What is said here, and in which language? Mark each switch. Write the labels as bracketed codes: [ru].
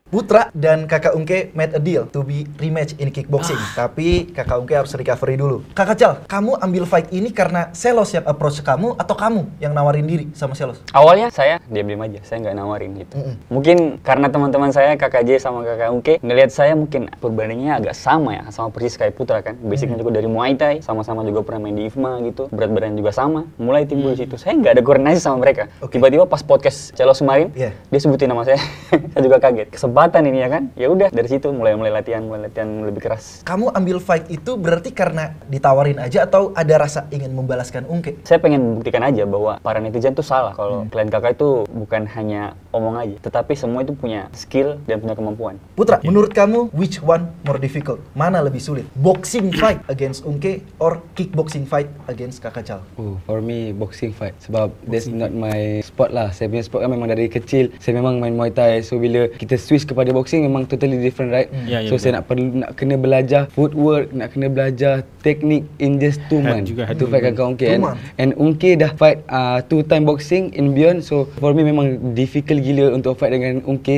[en] Putra [id] dan kakak [en] Ungke made a deal to be rematch in kickboxing. [id] Tapi kakak Ungke harus recovery dulu. Kakak Cal, kamu ambil fight ini karena Selos yang approach kamu atau kamu yang nawarin diri sama Selos? Awalnya saya diam-diam aja, saya nggak nawarin gitu. Mungkin karena teman-teman saya, kakak J sama kakak Ungke, ngelihat saya mungkin perbandingannya agak sama ya, sama persis kayak Putra kan. Basicnya juga dari Muay Thai, sama-sama juga pernah main di IFMA gitu, berat badan juga sama. Mulai timbul di situ. Saya nggak ada koordinasi sama mereka. Tiba-tiba pas podcast Celos kemarin, dia sebutin nama saya. Saya juga kaget. Kesempatan ini ya kan. Ya udah dari situ mulai latihan lebih keras. Kamu ambil fight itu berarti karena ditawarin aja atau ada rasa ingin membalaskan Ungke? Saya pengen membuktikan aja bahwa para netizen tuh salah kalau klien kakak itu bukan hanya omong aja, tetapi semua itu punya skill dan punya kemampuan. Putra, menurut kamu [en] which one more difficult? [id] Mana lebih sulit? [en] Boxing fight against Ungke or kickboxing fight against kakak Cal? For me boxing fight [ms] sebab [en] that's not my sport lah. [ms] Saya punya sport kan memang dari kecil saya memang main Muay Thai. So bila kita switch kepada boxing memang [en] totally different, right? [ms] So saya nak kena belajar footwork, nak kena belajar teknik [en] in just 2 months to fight [ms] kakak Ungke. And Ungke dah fight 2 time boxing in beyond. [en] So for me [ms] memang difficult gila untuk fight dengan Ungke.